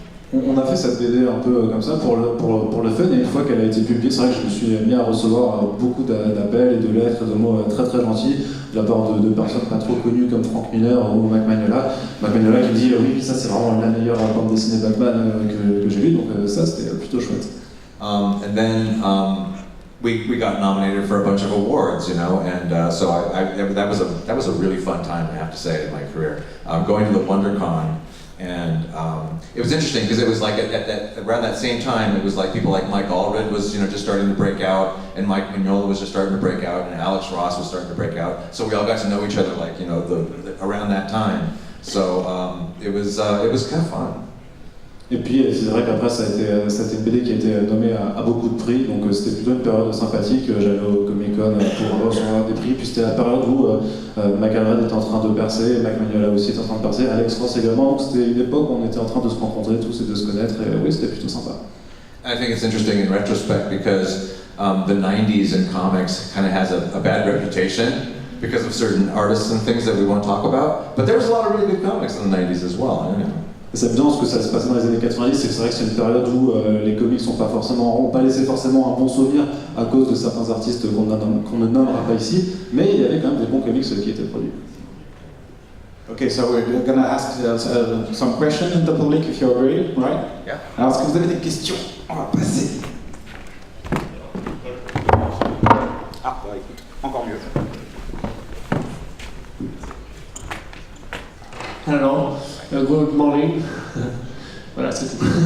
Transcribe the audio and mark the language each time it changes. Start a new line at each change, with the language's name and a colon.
French: On a fait cette BD un peu comme ça pour le fun, et une fois qu'elle a été publiée, c'est vrai que je me suis mis à recevoir beaucoup d'appels et de lettres, de mots très très gentils de la part de personnes pas trop connues comme Frank Miller ou Mike Mignola. Mike Mignola qui dit oui, ça c'est vraiment la meilleure bande dessinée Batman que j'ai lue, donc ça c'était plutôt chouette.
English: And then we got nominated for a bunch of awards, and so that was a really fun time, I have to say, in my career. Going to the WonderCon And it was interesting because it was like around that same time, it was like people like Mike Allred was just starting to break out, and Mike Mignola was just starting to break out, and Alex Ross was starting to break out. So we all got to know each other like around that time. So it was kind of fun.
French: Et puis c'est vrai qu'après ça a été une BD qui a été nommée à beaucoup de prix, donc c'était plutôt une période sympathique. J'allais au Comic Con pour recevoir des prix, puis c'était la période où Mike Allred était en train de percer, Mike Mignola aussi était en train de percer, Alex Ross également, donc c'était une époque où on était en train de se rencontrer tous et de se connaître, et oui, c'était plutôt sympa.
English: I think it's interesting in retrospect because the 90s in comics kind of has a bad reputation because of certain artists and things that we won't talk about, but there was a lot of really good comics in the 90s as well.
French: C'est bien parce que ça se passait dans les années 90, c'est vrai que c'est une période où les comics n'ont pas laissé forcément un bon souvenir à cause de certains artistes qu'on ne nommera pas ici, mais il y avait quand même des bons comics qui étaient produits.
English: Okay, so we're gonna ask some questions in the public if you're ready, right? Yeah.
French: Alors, est-ce que vous avez des questions? On va passer. Ah, bah écoute, encore mieux.
English: Hello, good morning.
French: Voilà, c'est tout.